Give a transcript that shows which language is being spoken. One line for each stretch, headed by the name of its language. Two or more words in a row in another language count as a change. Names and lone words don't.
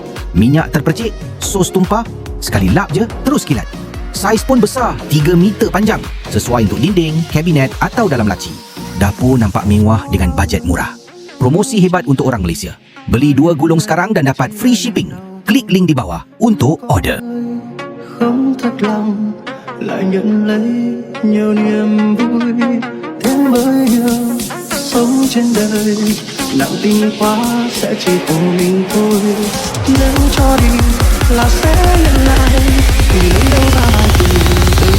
Malay: Minyak terpercik, sos tumpah, sekali lap je, terus kilat. Saiz pun besar, 3 meter panjang. Sesuai untuk dinding, kabinet atau dalam laci. Dapur nampak mewah dengan bajet murah. Promosi hebat untuk orang Malaysia. Beli 2 gulung sekarang dan dapat
English: free shipping.
Malay: Klik link di bawah untuk order.
Vietnamese: Không thật lòng lại nhận lấy nhiều niềm vui đến với nhau sống trên đời nặng tình quá sẽ chỉ cùng mình thôi nếu cho đi là sẽ nhận lại thì đến đâu ra bài tình